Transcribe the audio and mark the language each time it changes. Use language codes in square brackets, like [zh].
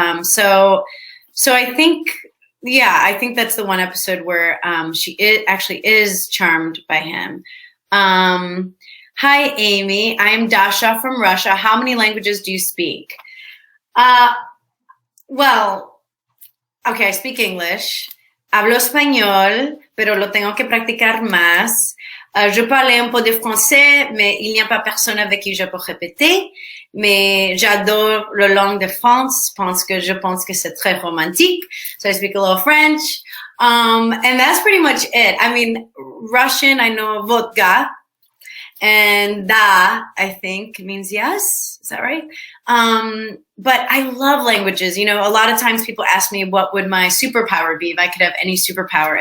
[en] So I think, yeah, I think that's the one episode where she actually is charmed by him. Hi, Amy. I'm Dasha from Russia. How many languages do you speak? Well, okay, I speak English. [es] Hablo español, pero lo tengo que practicar más. [fr] Je parlais un peu de français, mais il n'y a pas personne avec qui je peux répéter. Mais j'adore la langue de France parce que je pense que c'est très romantique. [en] So I speak a little French. And that's pretty much it. I mean, Russian, I know vodka. And da, I think, means yes. Is that right? But I love languages. You know, a lot of times people ask me what would my superpower be if I could have any superpower.